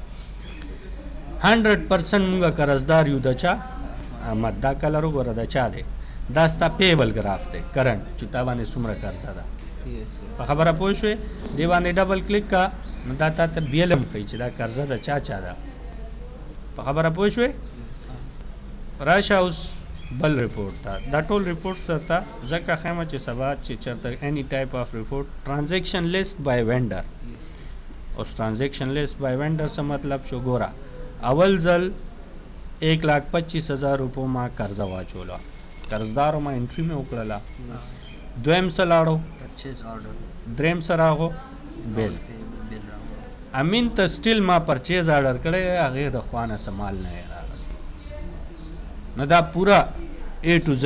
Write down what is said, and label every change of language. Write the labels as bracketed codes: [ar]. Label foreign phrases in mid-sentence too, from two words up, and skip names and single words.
[ps] 100% مونږه قرضدار یو د چا احمد دا کلر وګوره دا چا دی دا ستا [en] payable graph [ps] دی کرنٹ چې تا باندې څومره قرضه ده په خبره پوه شوې دې باندې [en] double click [ps] کا نو دا تا ته بیلم ښیي چې دا قرضه ده چا ده په خبره پوه شوې راشه اوس بل ریپورټ ته دا ټول ریپورټ ته ځکه ښیمه چې سبا چې چېرته [en] any type of report transaction list by vendor [ps] اوس [en] transaction list by vendor [ps] څه مطلب شو ګوره اول ځل 1,25,000 روپو ما قرضه واچوله قرضدارو ما انټري مې وکړله دویم څه لاړو [en] purchase order [ps] دریم څه راغو بیل امین ته سټیل ما [en] purchase order [ps] کړی هغې د خوا نه څه مال نه راغلی نو دا پوره [en] A to Z